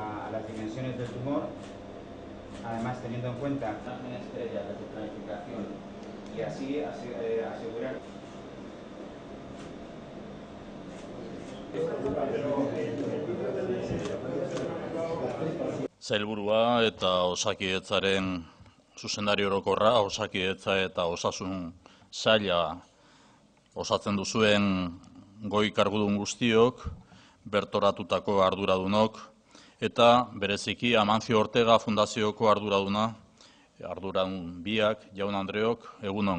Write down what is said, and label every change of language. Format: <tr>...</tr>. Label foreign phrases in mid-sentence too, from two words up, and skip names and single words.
<es>las dimensiones del tumor, además teniendo en cuenta imágenes previas de su planificación y así asegurar.</es> <eu>Sailburua eta Osakidetzaren zuzendari orokorra, Osakidetza eta Osasun Saila osatzen duzuen goi kargudun guztiok, bertoratutako arduradunok, eta bereziki Amancio Ortega Fundazioko arduradun biak, jaun Andreok, egunon.</eu>